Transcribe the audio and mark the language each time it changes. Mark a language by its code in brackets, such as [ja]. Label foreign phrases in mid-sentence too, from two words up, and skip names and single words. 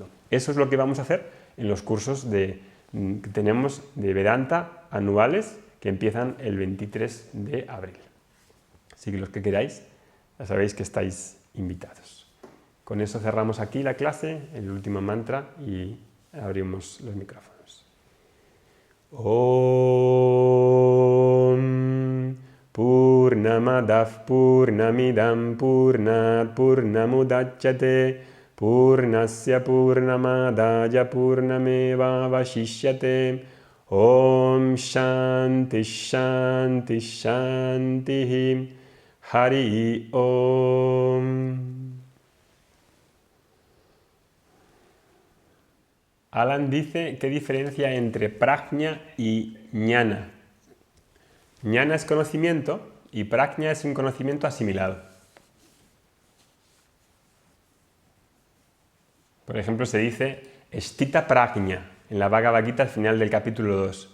[es] Eso es lo que vamos a hacer en los cursos que tenemos de Vedanta anuales que empiezan el 23 de abril. Así que los que queráis, ya sabéis que estáis invitados. Con eso cerramos aquí la clase, el último mantra y abrimos los micrófonos. [sa] Om Purnamadav Purnamidam Purnat Purnamudachyate Purnasya Purnamadaya Purnameva Vashishyate Om Shanti Shanti Shanti Hari Om. [es] Alan dice, ¿qué diferencia hay entre prajna y jnana? Jnana es conocimiento y prajna es un conocimiento asimilado. Por ejemplo, se dice [sa] Sthita prajna [es] en la Bhagavad Gita al final del capítulo 2.